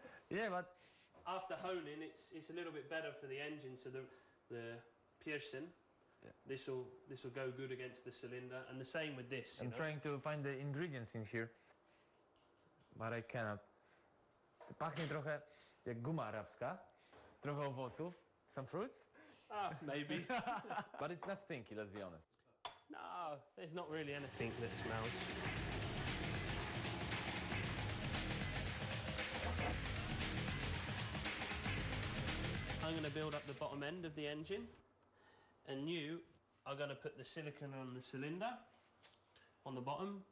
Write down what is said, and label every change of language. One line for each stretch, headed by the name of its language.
English: yeah, but After honing, it's a little bit better for the engine. So the piercing, this will go good against the cylinder, and the same with this. I'm trying to find the ingredients in here, but I cannot.
Polish: To pachnie trochę jak guma arabska, trochę owoców,
English: some fruits, Maybe. but it's not stinky, let's be honest. No, there's not really anything that smells. I'm going to build up the bottom end of the engine, and you are going to put the silicone on the cylinder on the bottom.